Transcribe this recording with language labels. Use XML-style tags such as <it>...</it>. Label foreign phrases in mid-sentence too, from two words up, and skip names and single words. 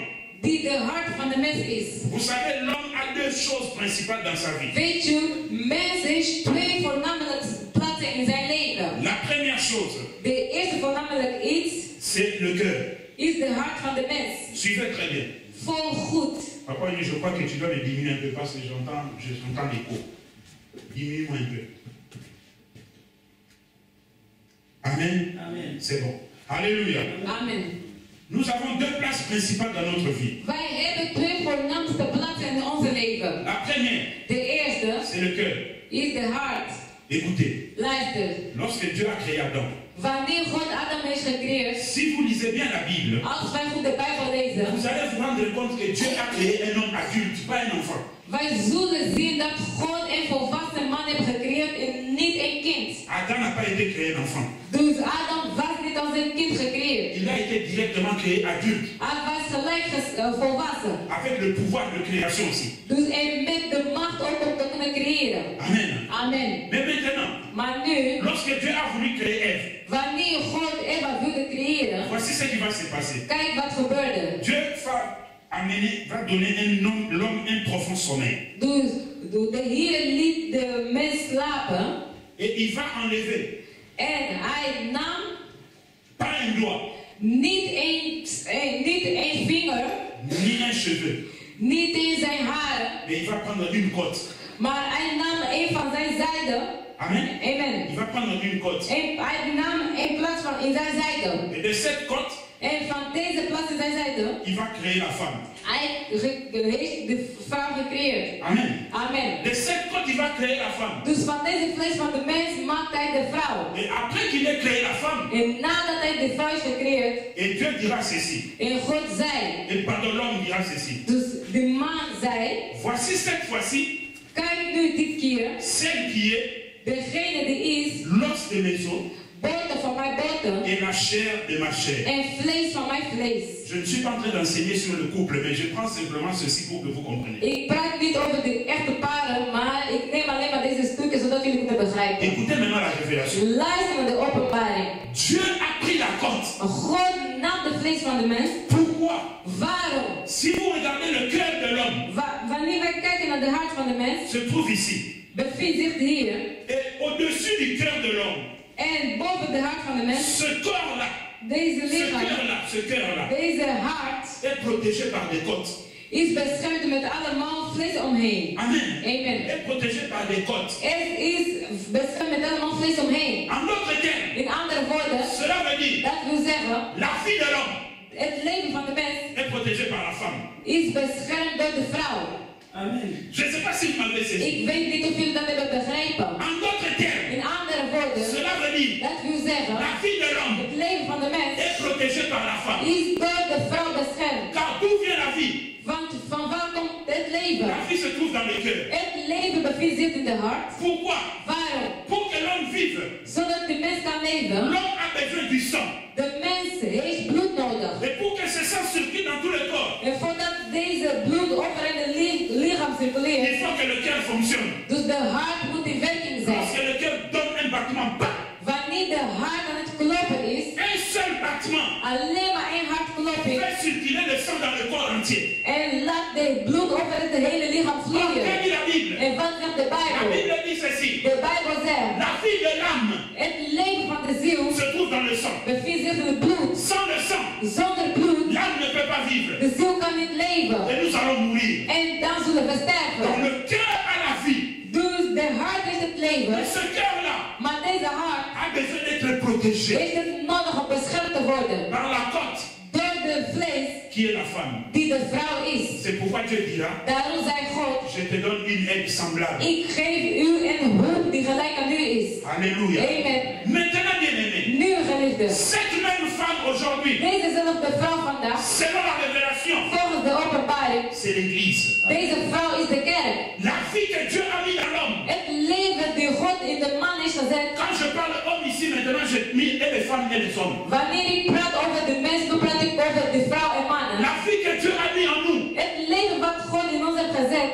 <nl>die de hart van de mens is.</nl> <fr>vous savez, l'homme a deux choses principales dans sa vie.</fr> <nl>Weet je, mens heeft twee voornamelijk plaatsen in zijn leven.</nl> <fr>La première chose,</fr> <nl>De eerste voornamelijk iets</nl> <fr>c'est le cœur.</fr> <nl>is de hart van de mens.</nl> <fr>Suivez très bien.</fr> <nl>Vol goed.</nl> <fr>Papa, je crois que tu dois me diminuer un peu parce que j'entends l'écho. Diminue-moi un peu. Amen. Amen. C'est bon. Alléluia. Amen. Nous avons deux places principales dans notre vie.</fr> <nl>Wij hebben twee voornaamste plaatsen in onze leven.</nl> <fr>La première,</fr> <nl>De eerste</nl> <fr>c'est le cœur.</fr> <nl>is de hart.</nl> <fr>Écoutez,</fr> <nl>Luister.</nl> <fr>lorsque Dieu a créé Adam,</fr> <nl>Wanneer God Adam heeft gecreëerd,</nl> <fr>si vous lisez bien la Bible,</fr> <nl>als wij goed de Bijbel lezen,</nl> <fr>vous allez vous rendre compte que Dieu a créé un homme adulte, pas un enfant.</fr> <nl>wij zullen zien dat God een volwassen man heeft gecreëerd en niet een kind.</nl> <fr>Adam n'a pas été créé un enfant.</fr> <nl>Dus Adam was niet als een kind gecreëerd.</nl> <fr>Il a été directement créé adulte,</fr> <nl>Hij was gelijk volwassen.</nl> <fr>avec le pouvoir de création aussi.</fr> <nl>Dus en met de macht ook om te kunnen creëren.</nl> <fr>Amen.</fr> <nl>Amen.</nl> <fr>Mais maintenant,</fr> <nl>Maar nu,</nl> <fr>lorsque Dieu a voulu créer Ève,</fr> <nl>wanneer God Eva wilde creëren,</nl> <fr>voici ce qui va se passer.</fr> <nl>kijk wat gebeurde.</nl> <fr>Dieu va donner l'homme un profond sommeil.</fr> <nl>Dus de Heer liet de mens slapen</nl> <fr>Et il va enlever,</fr> <nl>en hij nam</nl> <fr>pas un doigt,</fr> <nl>niet één vinger,</nl> <fr>ni un cheveu,</fr> <nl>niet in zijn haren,</nl> <fr>mais il va prendre une côte.</fr> <nl>maar hij nam een van zijn zijden.</nl> <fr>Amen.</fr> <nl>Amen.</nl> <fr>Il va prendre une côte.</fr> <nl>En hij nam een plaats van in zijn zijde.</nl> <fr>Et de cette côte,</fr> <nl>En van deze plaats in zijn zijde,</nl> <fr>il va créer la femme.</fr> <nl>hij heeft de vrouw gecreëerd.</nl> <fr>Amen.</fr> <nl>Amen.</nl> <fr>De cette côte, il va créer la femme.</fr> <nl>Dus van deze vlees van de mens maakt hij de vrouw.</nl> <fr>Et après qu'il ait créé la femme,</fr> <nl>En nadat hij de vrouw is gecreëerd,</nl> <fr>et Dieu dira ceci,</fr> <nl>en God zei,</nl> <fr>et pardon, l'homme dira ceci.</fr> <nl>dus de man zei,</nl> <fr>Voici cette fois-ci,</fr> <nl>kijk nu dit keer,</nl> <fr>celle qui est</fr> <nl>degene die is,</nl> <fr>l'os de mes os</fr> <nl>boter van mijn boter,</nl> <fr>et la chair de ma chair.</fr> <nl>en vlees van mijn vlees.</nl> <fr>Je ne suis pas en train d'enseigner sur le couple, mais je prends simplement ceci pour que vous compreniez.</fr> <nl>Ik praat niet over de echte paren, maar ik neem alleen maar deze stukken zodat jullie kunnen begrijpen.</nl> <fr>Écoutez maintenant la révélation.</fr> <nl>Luister naar de openbaring.</nl> <fr>Dieu a pris la côte.</fr> <nl>God nam de vlees van de mens.</nl> <fr>Pourquoi?</fr> <nl>Waarom?</nl> <fr>Si vous regardez le cœur de l'homme,</fr> <nl>Wanneer wij kijken naar de hart van de mens,</nl> <fr>se trouve ici.</fr> <nl>bevindt zich hier.</nl> <fr>Et au-dessus du cœur de l'homme,</fr> <nl>En boven de hart van de mens,</nl> <fr>ce corps-là,</fr> <nl>deze lichaam,</nl> <fr>ce cœur-là,</fr> <nl>deze hart,</nl> <fr>est protégé par des côtes.</fr> <nl>is beschermd met allemaal vlees omheen.</nl> <fr>Amen.</fr> <nl>Amen.</nl> <fr>Est protégé par des côtes.</fr> <nl>Het is beschermd met allemaal vlees omheen.</nl> <fr>En d'autres termes,</fr> <nl>In andere woorden,</nl> <fr>cela veut dire</fr> <nl>dat wil zeggen,</nl> <fr>la vie de l'homme</fr> <nl>het leven van de mens</nl> <fr>est protégé par la femme.</fr> <nl>is beschermd door de vrouw.</nl> <fr>Amen. Je ne sais pas si vous m'avez saisi.</fr> <nl>Ik weet niet of jullie dat hebben begrepen.</nl> <fr>En d'autres termes,</fr> <nl>In andere woorden,</nl> <fr>cela veut dire</fr> <nl>dat wil zeggen,</nl> <fr>la vie de l'homme</fr> <nl>het leven van de mens</nl> <fr>est protégé par la femme.</fr> <nl>is door de vrouw beschermd.</nl> <fr>Car d'où vient la vie?</fr> <nl>Want van waar komt het leven?</nl> <fr>La vie se trouve dans le cœur.</fr> <nl>Het leven bevindt zich in de hart.</nl> <fr>Pourquoi?</fr> <nl>Waarom?</nl> <fr>Pour que l'homme vive,</fr> <nl>Zodat de mens kan leven.</nl> <fr>l'homme a besoin du sang.</fr> <nl>De mens heeft bloed nodig.</nl> <fr>Et pour que ce sang circule dans tout le corps,</fr> <nl>En voordat deze bloed over in het lichaam</nl> <fr>il</fr> <nl>circuleert,</nl> <fr>faut que le cœur fonctionne.</fr> <nl>dus de hart moet in werking zijn.</nl> <fr>Lorsque le cœur donne un battement, bam,</fr> <nl>Wanneer de hart aan het kloppen is,</nl> <fr>un seul battement</fr> <nl>alleen maar één hartklopping,</nl> <fr>fait circuler le sang dans le corps entier.</fr> <nl>en laat de bloed over het hele lichaam</nl> <fr>Que</fr> <nl>vloeien.</nl> <fr>dit la Bible?</fr> <nl>En wat zegt de</nl> <fr>La</fr> <nl>Bijbel?</nl> <fr>Bible dit ceci.</fr> <nl>De Bijbel zegt,</nl> <fr>La vie de l'âme</fr> <nl>het leven van de ziel</nl> <fr>se trouve dans le sang.</fr> <nl>bevindt zich in het bloed.</nl> <fr>Sans le sang,</fr> <nl>Zonder bloed,</nl> <fr>l'âme ne peut pas vivre.</fr> <nl>de ziel kan niet leven.</nl> <fr>Et nous allons mourir.</fr> <nl>En dan zullen we</nl> <fr>Donc</fr> <nl>sterven.</nl> <fr>le cœur a la vie.</fr> <nl>Dus de hart is het leven,</nl> <fr>Et ce cœur-là</fr> <nl>maar deze hart</nl> <fr>a besoin d'être protégé</fr> <nl>heeft het nodig om beschermd te worden</nl> <fr>par la côte</fr> <nl>door de vlees</nl> <fr>qui est la femme.</fr> <nl>die de vrouw is.</nl> <fr>pourquoi Dieu dira,</fr> <nl>Daarom zei God,</nl> <fr>je te donne une aide semblable.</fr> <nl>ik geef u een hulp die gelijk aan u is.</nl> <fr>Alléluia.</fr> <nl>Amen.</nl> <fr>Maintenant, bien-aimé,</fr> <nl>Nu geliefde,</nl> <fr>cette même femme aujourd'hui,</fr> <nl>dezezelfde vrouw vandaag,</nl> <fr>selon la révélation,</fr> <nl>volgens de openbaring,</nl> <fr>c'est l'église.</fr> <nl>deze vrouw is de kerk.</nl> <fr>La vie que Dieu a mis dans l'homme.</fr> <nl>Het leven die God in de man is gezet.</nl> <fr>Quand je parle homme ici, maintenant, je mis et les femmes et les hommes.</fr> <nl>Wanneer ik praat over de mens, dan praat ik over de vrouw en mannen.</nl> <fr>La vie que Dieu a mis en nous</fr> <nl>Het leven wat God in ons heeft gezet,</nl>